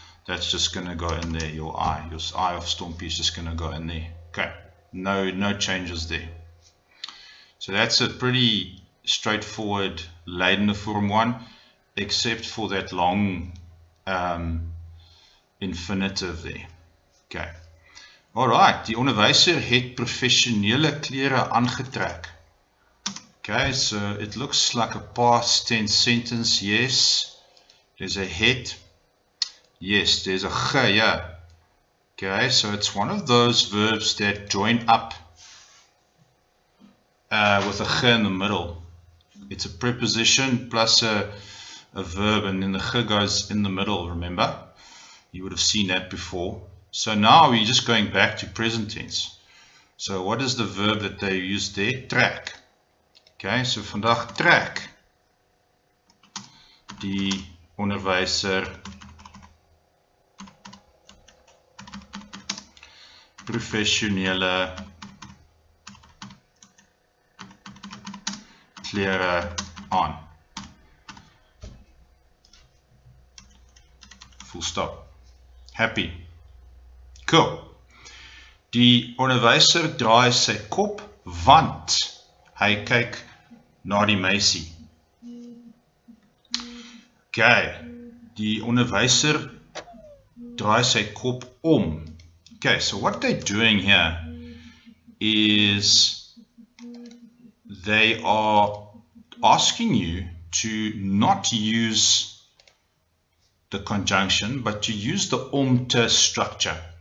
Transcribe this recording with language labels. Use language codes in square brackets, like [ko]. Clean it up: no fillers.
[en] That's just going to go in there, your I of Stompie is just going to go in there. Okay, no changes there. So that's a pretty straightforward leidende vorm one, except for that long infinitive there. Okay. [af] Alright, die onderwyser het professionele klere aangetrek. [en] Okay, so it looks like a past tense sentence. Yes, there's a het. Yes, there's a ge, yeah. Okay, so it's one of those verbs that join up with a ge in the middle. It's a preposition plus a verb, and then the ge goes in the middle, remember? You would have seen that before. So now we're just going back to present tense. So what is the verb that they used there? [af] Trek. Okay, so vandag trek die onderwyser professionele klere aan. [en] Full stop. Happy. Cool. [af] Die onderwyser draai sy kop want hy kyk na die meisie. Okay. Die onderwyser draai sy kop om. [en] Okay, so what they're doing here is they are asking you to not use the conjunction, but to use the te structure.